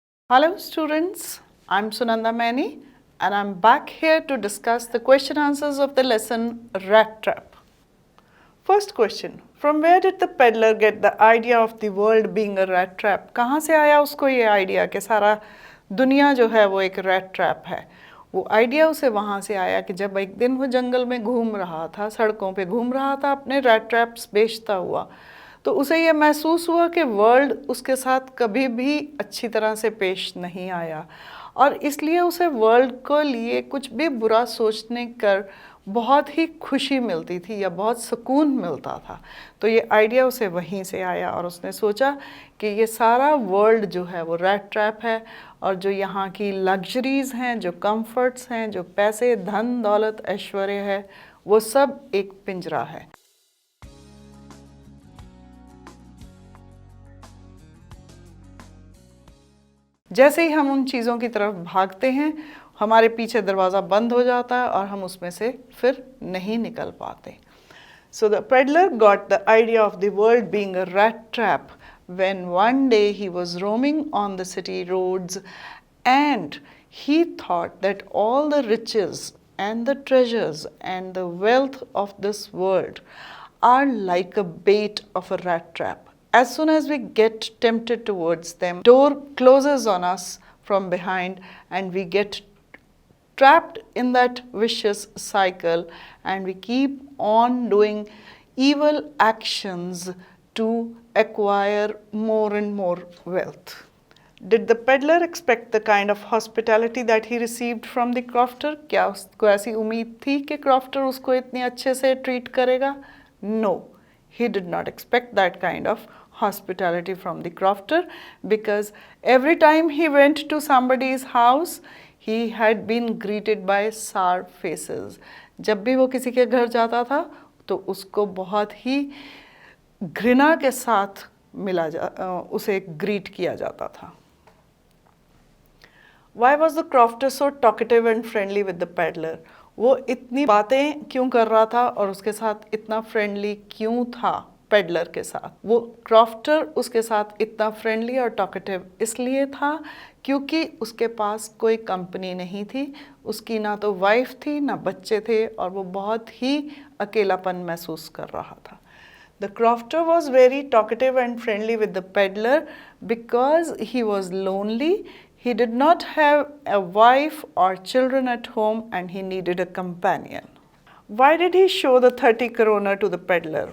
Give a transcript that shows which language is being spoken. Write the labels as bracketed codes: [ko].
[en] Hello students, I'm Sunanda Maini and I'm back here to discuss the question answers of the lesson Rat Trap. First question, from where did the peddler get the idea of the world being a rat trap? [hi] कहाँ से आया उसको ये idea कि सारा दुनिया जो है वो एक रैट ट्रैप है? वो आइडिया उसे वहाँ से आया कि जब एक दिन वो जंगल में घूम रहा था, सड़कों पे घूम रहा था अपने रैट ट्रैप्स बेचता हुआ, तो उसे ये महसूस हुआ कि वर्ल्ड उसके साथ कभी भी अच्छी तरह से पेश नहीं आया और इसलिए उसे वर्ल्ड को लिए कुछ भी बुरा सोचने कर बहुत ही खुशी मिलती थी या बहुत सुकून मिलता था। तो ये आइडिया उसे वहीं से आया और उसने सोचा कि ये सारा वर्ल्ड जो है वो रैट ट्रैप है और जो यहाँ की लग्जरीज़ हैं, जो कंफर्ट्स हैं, जो पैसे, धन दौलत, ऐश्वर्य है, वो सब एक पिंजरा है। जैसे ही हम उन चीज़ों की तरफ भागते हैं, हमारे पीछे दरवाज़ा बंद हो जाता है और हम उसमें से फिर नहीं निकल पाते। [en] So the peddler got the idea of the world being a rat trap when one day he was roaming on the city roads and he thought that all the riches and the treasures and the wealth of this world are like a bait of a rat trap. As soon as we get tempted towards them, door closes on us from behind and we get trapped in that vicious cycle and we keep on doing evil actions to acquire more and more wealth. Did the peddler expect the kind of hospitality that he received from the crofter? [hi] क्या उसको ऐसी उम्मीद थी कि crofter उसको इतने अच्छे से treat करेगा? [en] No, he did not expect that kind of hospitality from the crofter because every time he went to somebody's house, he had been greeted by sour faces. [hi] जब भी वो किसी के घर जाता था तो उसको बहुत ही घृणा के साथ उसे ग्रीट किया जाता था। [en] Why was the crofter so talkative and friendly with the peddler? [hi] वो इतनी बातें क्यों कर रहा था और उसके साथ इतना फ्रेंडली क्यों था पेडलर के साथ? वो क्रॉफ्टर उसके साथ इतना फ्रेंडली और टॉकेटिव इसलिए था क्योंकि उसके पास कोई कंपनी नहीं थी, उसकी ना तो वाइफ थी ना बच्चे थे और वो बहुत ही अकेलापन महसूस कर रहा था। [en] The crofter was very talkative and friendly with the peddler because he was lonely. He did not have a wife or children at home and he needed a companion. Why did he show the 30 kroner to the peddler?